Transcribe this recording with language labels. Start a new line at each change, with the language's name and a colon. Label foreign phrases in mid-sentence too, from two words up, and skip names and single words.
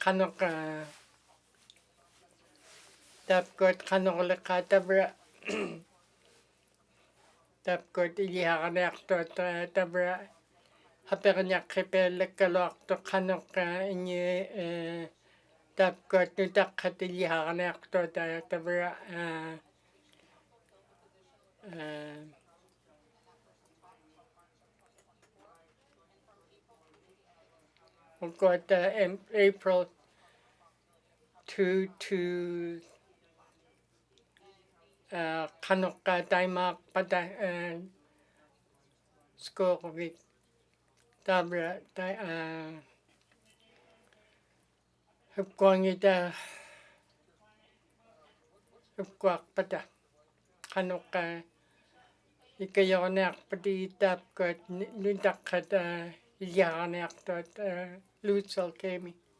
Inupiaq: qanaqleqaatavra taapkuat iliharaniartuat tavra haperniaqqipiallakkaluartu qanaq inni taapkuat nutaqqat iliharaniartuat tavra
English: we've got April
Inupiaq: 2 to qanaqqa taimaaqpata skoorvik tabra hupkuangita hupkuarpata qanaqqa ikayorniarpati taapkuat nutaqqat iliharaniartuat Lutsal Kemi